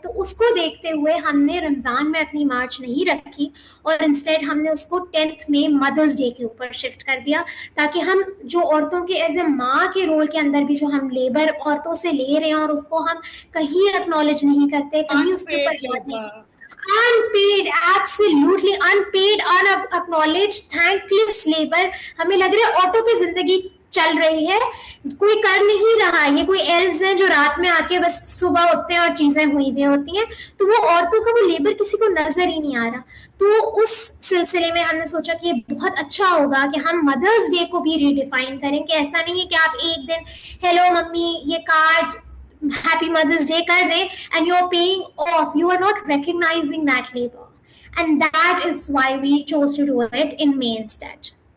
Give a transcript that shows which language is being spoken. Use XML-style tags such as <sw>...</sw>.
<ur>تو اس کو دیکھتے ہوئے ہم نے رمضان میں اپنی مارچ نہیں رکھی اور انسٹیڈ ہم نے اس کو 10th میں مدرس ڈے کے اوپر شفٹ کر دیا, تاکہ ہم جو عورتوں کے ایز اے ماں کے رول کے اندر بھی جو ہم لیبر عورتوں سے لے رہے ہیں اور اس کو ہم کہیں اکنالج نہیں کرتے, کہیں اس کے اوپر بات نہیں.</ur> <en>Unpaid, absolutely unpaid, unacknowledged, thankless labor.</en> <ur>ہمیں لگ رہا ہے آٹو پہ زندگی چل رہی ہے, کوئی کر نہیں رہا. یہ کوئی ایلز ہیں جو رات میں آ کے بس صبح اٹھتے ہیں اور چیزیں ہوئی ہوئی ہوتی ہیں, تو وہ عورتوں کا وہ لیبر کسی کو نظر ہی نہیں آ رہا. تو اس سلسلے میں ہم نے سوچا کہ یہ بہت اچھا ہوگا کہ ہم مدرس ڈے کو بھی ریڈیفائن کریں, کہ ایسا نہیں ہے کہ آپ ایک دن ہیلو ممی یہ کارڈ ہیپی مدرس ڈے کر دیں</ur> <en>and you're paying off, you are not recognizing that labor, and that is why we chose to do it in May instead.</en>